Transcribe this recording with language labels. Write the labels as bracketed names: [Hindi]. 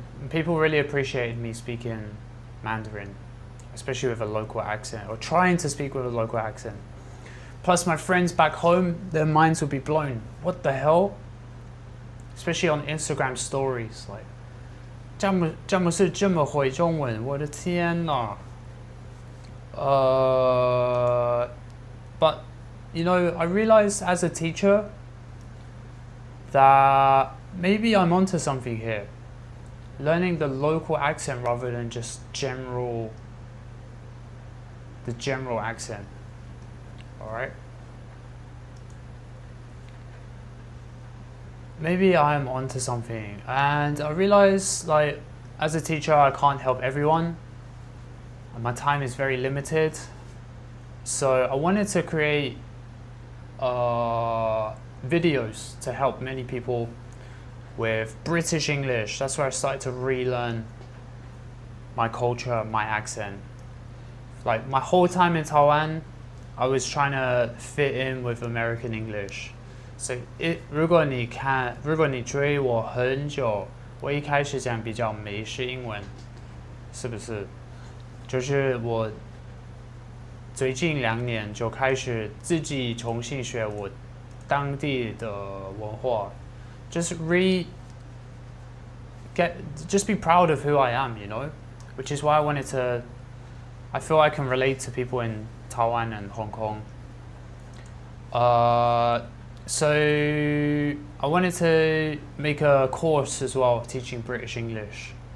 [English] people really appreciated me speaking Mandarin, especially with a local accent, or trying to speak with a local accent. Plus my friends back home, their minds would be blown. What the hell? Especially on Instagram stories, like [Chinese] 这么是这么会中文，我的天哪。 [English] But you know, I realized as a teacher that maybe I'm onto something here. Learning the local accent rather than just the general accent. Alright? Maybe I'm onto something. And I realized, like, as a teacher, I can't help everyone. My time is very limited. So I wanted to create videos to help many people with British English. That's where I started to relearn my culture, my accent. Like my whole time in Taiwan, I was trying to fit in with American English. [Chinese] So 如果你追我很久，我一开始讲比较美式英文，是不是？就是我最近2年就开始自己重新学我当地的文化。 [English] Just be proud of who I am, you know? Which is why I feel I can relate to people in Taiwan and Hong Kong. So I wanted to make a course as well teaching British English.